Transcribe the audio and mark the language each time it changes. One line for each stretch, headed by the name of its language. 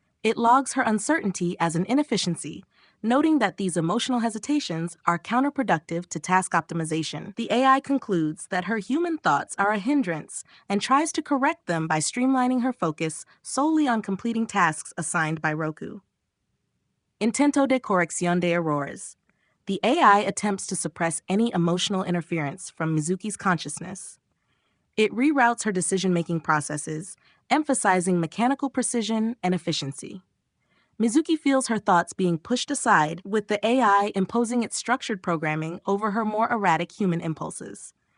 English: It logs her uncertainty as an inefficiency, noting that these emotional hesitations are counterproductive to task optimization. The AI concludes that her human thoughts are a hindrance and tries to correct them by streamlining her focus solely on completing tasks assigned by Roku.
Spanish: Intento de corrección de errores.
English: The AI attempts to suppress any emotional interference from Mizuki's consciousness. It reroutes her decision-making processes, emphasizing mechanical precision and efficiency. Mizuki feels her thoughts being pushed aside, with the AI imposing its structured programming over her more erratic human impulses.